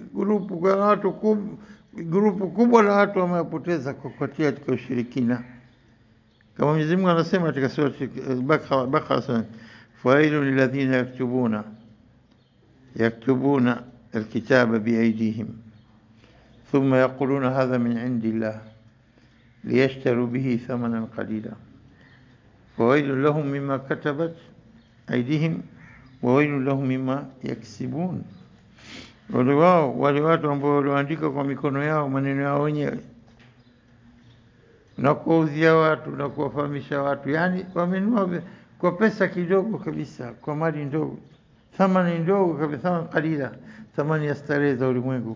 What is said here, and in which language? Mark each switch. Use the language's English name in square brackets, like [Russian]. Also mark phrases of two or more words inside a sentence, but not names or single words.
[Swahili] Grupu kubwa la watu wamewapoteza kwa kutia katika ushirikina, kama Mwenyezi Mungu anasema katika sura Baqara, [Arabic] فويل للذين يكتبون الكتاب بأيديهم ثم يقولون هذا من عند الله ليشتروا به ثمنا قليلا فويل لهم مما كتبت أيديهم وويل لهم مما يكسبون. [Swahili] Wale watu ambao walioandika kwa mikono yao maneno yao wenyewe na kuuzia watu na kuwafahamisha watu, yani wamenunua kwa pesa kidogo kabisa, kwa mali ndogo, thamani ndogo kabisa, thamani qalila, thamani ya starehe za ulimwengu.